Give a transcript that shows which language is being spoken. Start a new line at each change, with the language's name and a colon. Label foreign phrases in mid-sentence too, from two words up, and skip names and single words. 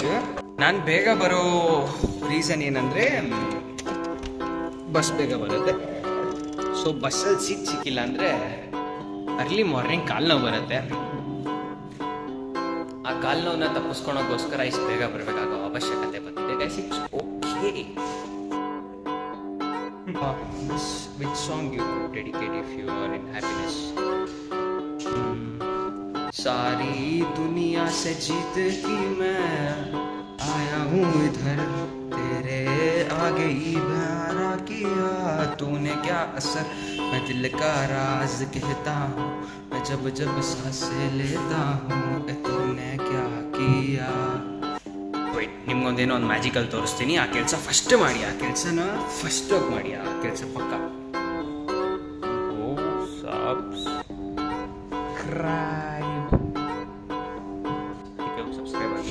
Kannada: ನಾನು ಬೇಗ ಬರೋ ರೀಸನ್ ಏನಂದರೆ ಬಸ್ ಬೇಗ ಬರುತ್ತೆ. ಸೊ ಬಸ್ಸಲ್ಲಿ ಸೀಟ್ ಸಿಕ್ಕಿಲ್ಲ ಅಂದರೆ
English: early morning
Kannada: ಕಾಲು ನೋವು ಬರುತ್ತೆ. ಆ ಕಾಲು ನೋವನ್ನ ತಪ್ಪಿಸ್ಕೊಳೋಕ್ಕೋಸ್ಕರ ಇಷ್ಟು ಬೇಗ ಬರಬೇಕಾಗೋ ಅವಶ್ಯಕತೆ ಬಂದಿದೆ ಗೈಸ್.
English: it's okay. Which song you could dedicate if you are in happiness?
Hindi: सारी दुनिया से जीत की मैं आया हूँ इधर, तेरे आगे ही प्यारा किया तूने क्या असर, मैं दिल का राज कहता हूँ, मैं जब जब सांसें लेता हूँ, तूने क्या किया.
Kannada: ನಿಮ್ಗೊಂದೇನೋ ಒಂದು ಮ್ಯಾಜಿಕಲ್ಲಿ ತೋರಿಸ್ತೀನಿ. ಆ ಕೆಲಸ ಫಸ್ಟ್ ಮಾಡಿ. ಆ ಕೆಲಸನ ಫಸ್ಟ್ ಹೋಗಿ ಮಾಡಿ. ಆ ಕೆಲಸ ಪಕ್ಕ. ಸಬ್ಸ್ಕ್ರೈಬ್ ಆಗಿ.